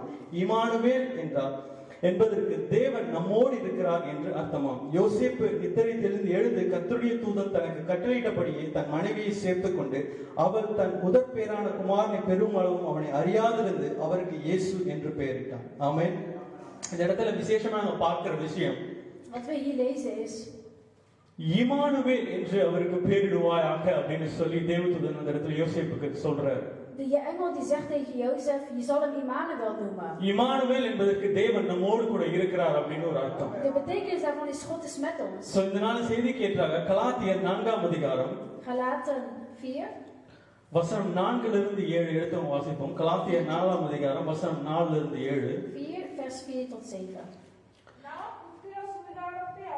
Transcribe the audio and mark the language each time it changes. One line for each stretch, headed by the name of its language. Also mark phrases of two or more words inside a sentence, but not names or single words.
Tamil: இமானுவேல் என்றார் என்பதற்கு தேவன் நம்மோடு இருக்கிறார் என்று அர்த்தமாம். யோசேப்பு நித்திரை தெளிந்து எழுந்து கர்த்தருடைய தூதன் தனக்கு கட்டளையிட்டபடியே தன் மனைவியை சேர்த்துக் கொண்டு அவள் தன் முதற் பேரான குமாரனை பெரும் அளவும் அவனை அறியாதிருந்து அவருக்கு இயேசு என்று பெயரிட்டான். ஆமென். இந்த இடத்துல விசேஷமா நம்ம பார்க்கிற விஷயம்,
Dutch: Wat we hier lezen is,
Tamil: இமானுவேல் என்று அவருக்கு பெயரிடுவாயாக அப்படின்னு சொல்லி தேவதூதன் அந்த இடத்துல யோசேப்புக்கு சொல்றாரு.
Dutch: de engel die zegt tegen Jozef, je zal hem Immanuel noemen.
Tamil: இமானுவேல் என்பதற்கு தேவன் நம்மோடு கூட இருக்கிறார் அப்படின்னு ஒரு அர்த்தம்.
Dutch: De betekenis daarvan is God is met ons.
Tamil: சோ இந்த நாள் செய்தி கேட்டாங்க. கலாத்தியர் 4ஆம் அதிகாரம்
Dutch: Galaten 4
Tamil: வசனம் 4 ல இருந்து 7 எடுத்து வாசிப்போம். கலாத்தியர் 4ஆம் அதிகாரம் வசனம் 4 ல இருந்து 7.
Dutch: 4 vers 4 tot 7. Nou, hoeveel ze me daarop